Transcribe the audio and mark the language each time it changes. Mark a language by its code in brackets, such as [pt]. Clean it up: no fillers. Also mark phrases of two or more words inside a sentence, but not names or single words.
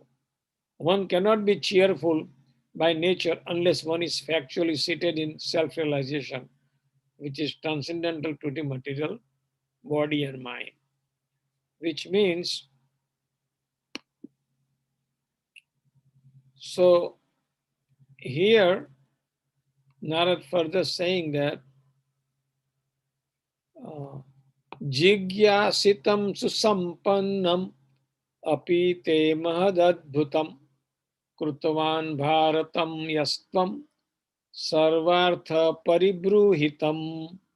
[en] One cannot be cheerful by nature unless one is factually seated in self-realization, which is transcendental to the material body and mind. Which means, so here Narad further saying that [sa] जिज्ञासितं सुसम्पन्नम् अपि ते महदद्भुतम् कृतवान् भारतं यस्त्वं सर्वार्थ परिबृंहितम्.